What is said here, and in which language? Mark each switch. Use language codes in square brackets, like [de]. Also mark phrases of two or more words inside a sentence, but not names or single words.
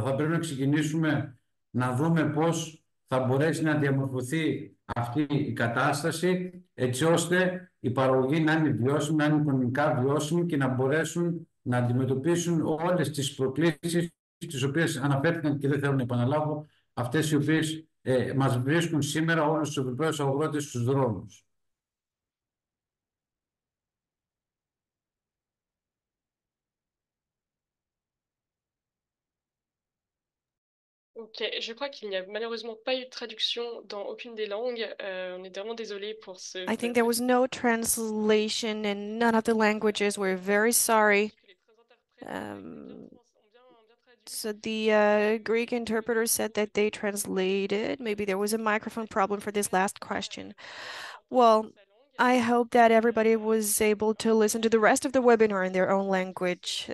[el] Θα πρέπει να ξεκινήσουμε να δούμε πώς θα μπορέσει να διαμορφωθεί αυτή η κατάσταση έτσι ώστε η παραγωγή να είναι βιώσιμη, να είναι οικονομικά βιώσιμη και να μπορέσουν να αντιμετωπίσουν όλες τις προκλήσεις τις οποίες αναφέρθηκαν και δεν θέλω να επαναλάβω, αυτές οι οποίες μας βρίσκουν σήμερα όλους τους Ευρωπαίους αγρότες στους δρόμους. [fr] Ok, je crois qu'il n'y a malheureusement pas eu de traduction dans aucune des langues. On est vraiment désolé pour ce. [en] I think there was no translation in none of the languages. We're very sorry. So the Greek interpreter said that they translated. Maybe there was a microphone problem for this last question. Well, I hope that everybody was able to listen to the rest of the webinar in their own language.